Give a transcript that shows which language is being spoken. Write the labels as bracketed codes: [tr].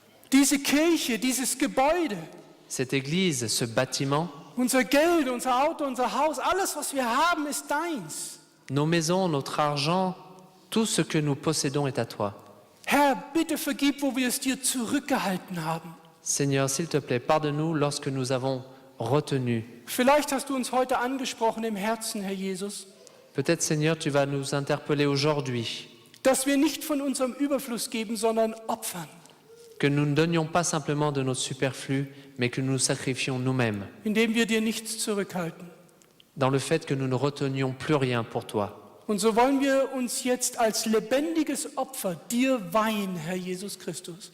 [de] Diese Kirche, dieses Gebäude, [fr] Cette église, ce bâtiment, [de] unser Geld, unser Auto, unser Haus, alles, was wir haben, ist deins. [fr] nos maisons, notre argent, tout ce que nous possédons est à toi. [de] Herr, bitte vergib, wo wir es dir zurückgehalten haben. [fr] Seigneur, s'il te plaît, pardonne-nous lorsque nous avons retenu. [de] Vielleicht hast du uns heute angesprochen im Herzen, Herr Jesus, [fr] Peut-être, Seigneur, tu vas nous interpeller aujourd'hui, [de] dass wir nicht von unserem Überfluss geben, sondern opfern, [fr] que nous ne donnions pas simplement de notre superflu, mais que nous nous sacrifions nous-mêmes, [de] indem wir dir nichts zurückhalten. [fr] dans le fait que nous ne retenions plus rien pour toi. [de] Und so wollen wir uns jetzt als lebendiges Opfer dir weihen, Herr Jesus Christus.